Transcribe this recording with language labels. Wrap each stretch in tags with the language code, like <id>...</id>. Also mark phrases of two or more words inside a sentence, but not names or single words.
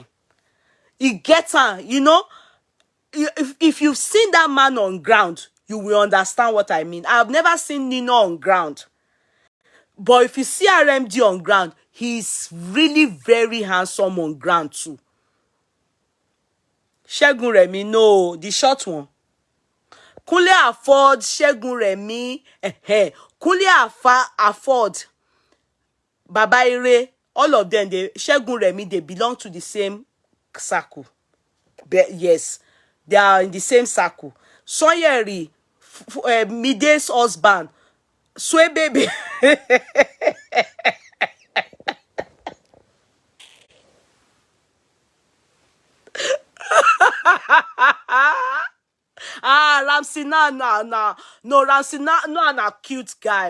<en>He gets her, if you've seen that man on ground, you will understand what I mean. I've never seen Nino on ground. But if you see RMD on ground, he's really very handsome on ground too. Segun Remi, no, the short one. Kunle afford Segun Remi. Kunle afford Baba Ire. All of them, Segun Remi, they belong to the same circle. Yes, they are in the same circle. Sanyeri, Mide's husband, Sway baby. Ramsey no, Ramsey no, a cute guy.</en>